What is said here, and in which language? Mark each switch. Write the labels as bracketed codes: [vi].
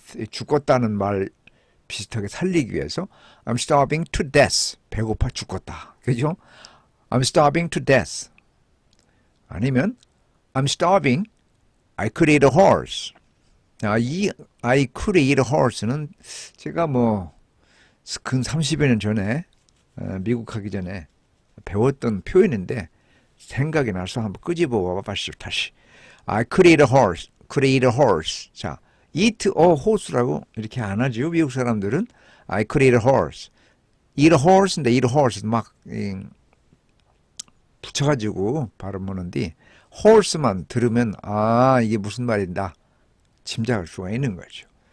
[ko] 죽었다는 말 비슷하게 살리기 위해서 [en] I'm starving to death. [ko] 배고파 죽었다. 그죠? [en] I'm starving to death. 아니면 I'm starving. I could eat a horse. [ko] 이 [en] I could eat a horse [ko] 는 제가 근 30여 년 전에 미국 가기 전에 배웠던 표현인데 생각이 나서 한번 끄집어 봐봤죠. [en] 다시 I could eat a horse. could eat a horse. [ko] 자, [en] eat a horse [ko] 라고 이렇게 안 하죠. 미국 사람들은 [en] I could eat a horse. eat a horse [ko] 인데 eat a horse 막 붙여가지고 발음하는데 horse만 들으면 이게 무슨 말인다 짐작할 수가 있는 거죠.